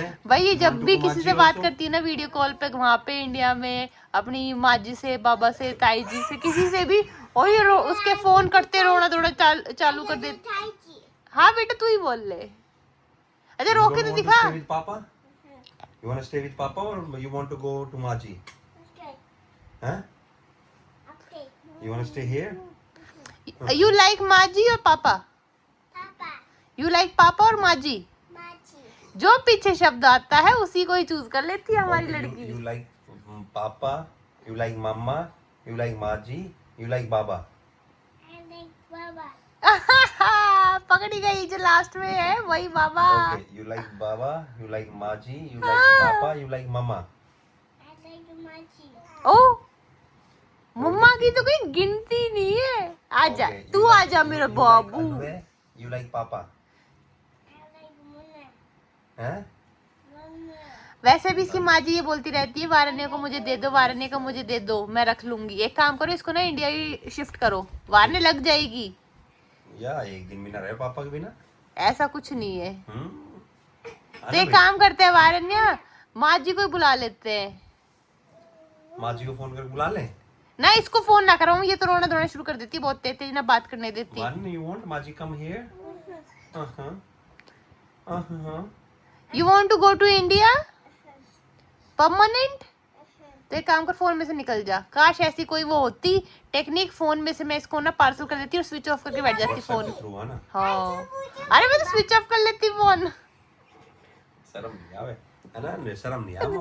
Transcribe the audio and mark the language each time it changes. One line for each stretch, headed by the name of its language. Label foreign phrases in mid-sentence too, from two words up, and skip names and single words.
Hindi: भाई ये जब भी किसी से बात तो करती है ना
English: video call
Hindi: पे, वहाँ पे इंडिया में अपनी माजी से, बाबा से, ताई जी से, किसी से भी, और ये उसके फोन करते रोना धोना चालू कर देती। हाँ बेटा तू ही बोल ले। अच्छा रो के तो दिखा। पापा,
English: you want to stay with Papa or you want to go to Maji? Huh? You want to stay here? you like Maji और Papa? Papa, you like Papa और Maji? magic.
Hindi: जो पीछे शब्द आता है उसी को ही चूज कर लेती है हमारी Okay, लड़की।
English: You like Papa, you like Mama, you like Maji, you like Baba. I like Baba.
Hindi: पकड़ी गई, जो लास्ट में है वही बाबा।
English: Okay, you like Baba, you like Maji, you like Papa, you like Mama. I like magic.
Hindi: ओ मम्मा की तो कोई गिनती नहीं है। आजा
English: Okay, you
Hindi: तू
English: like-
Hindi: आजा मेरा
English: you
Hindi: बाबू।
English: Like Anwe, you like Papa. I like Mona. Huh? Mona.
Hindi: वैसे भी इसकी माँ जी ये बोलती रहती है वारण्य को मुझे दे दो, वारण्य को मुझे दे दो, मैं रख लूंगी। एक काम करो इसको ना इंडिया ही शिफ्ट करो, वारण्य लग जाएगी। या एक दिन बिना रहे पापा के बिना। ऐसा कुछ नहीं है। तो अरे एक काम करते हैं वारण्य, माँ जी को ही बुला लेते हैं। माजी को फोन करके बुला ले। ना इसको फोन ना कराऊं, ये तो रोना धोना शुरू कर देती है, बहुत तेज तेज ना बात करने देती।
English: One, you want Maji come here? Uh-huh. Uh-huh. you want to go to India permanent?
Hindi: तो एक काम कर, फोन में से निकल जा। काश ऐसी कोई वो होती टेक्निक, फोन में से मैं इसको ना पार्सल कर देती और
English: switch off
Hindi: करके बैठ जाती फोन। थ्रू है ना। हाँ अरे मैं तो
English: switch off
Hindi: कर लेती फोन। शर्म नहीं आवे, है ना? शर्म नहीं आवे।